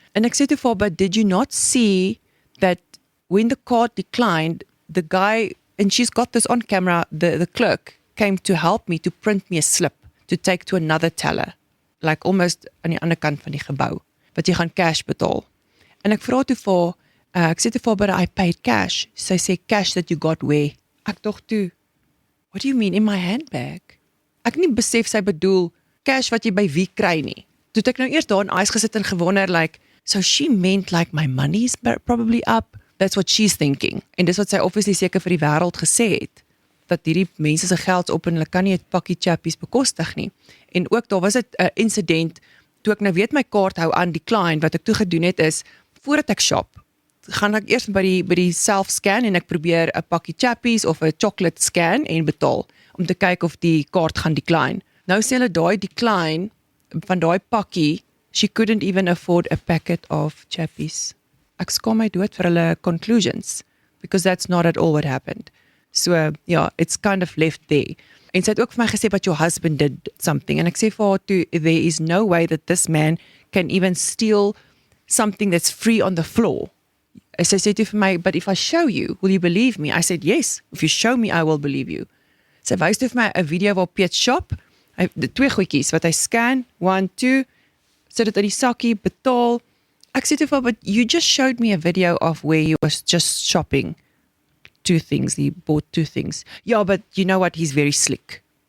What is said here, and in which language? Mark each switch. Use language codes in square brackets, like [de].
[af] En ek sê toe vir haar, [en] but did you not see that when the card declined, the guy, and she's got this on camera, the clerk came to help me to print me a slip to take to another teller, like almost [af] aan die ander kant van die gebou, wat jy gaan cash betaal. En ek vra toe vir ek sê toe vir [en] but I paid cash. [af] Sy sê, [en] cash that you got where? [af] Ek dink toe, [en] what do you mean, in my handbag? [af] Ek nie besef sy bedoel, cash wat jy by wie kry nie. Toe ek nou eers daar in ICE gesit en gewonder, like, [en] so she meant like my money is probably up. That's what she's thinking. [af] En dis wat sy obviously seker vir die wêreld gesê het, dat hierdie mense se geld op en hulle kan nie 'n pakkie chappies bekostig nie. En ook daar was 'n incident, toe ek nou weet my kaart hou aan decline, wat ek toe gedoen het is, voordat ek shop, gaan ek eers by die self-scan en ek probeer 'n pakkie chappies of 'n chocolate scan en betaal. om te kyk of die kaart gaan decline. Nou sê hulle daai decline van daai pakkie, [en] she couldn't even afford a packet of chappies. [af] Ek skaam my dood vir hulle conclusions, [en] because that's not at all what happened. So, yeah, it's kind of left there. [af] En sy het ook vir my gesê, [en] but your husband did something. [af] En ek sê vir haar toe, [en] there is no way that this man can even steal something that's free on the floor. [af] Sy sê toe vir my, [en] but if I show you, will you believe me? I said, yes, if you show me, I will believe you. [af] Sy wys toe vir my 'n video waar Piet shop, die 2 goedjies wat hy scan, 1, 2, sit dit in die sakkie, betaal. Ek sê toe vir haar, [en] but you just showed me a video of where he was just shopping 2 things, he bought 2 things. Yeah, but you know what, he's very slick.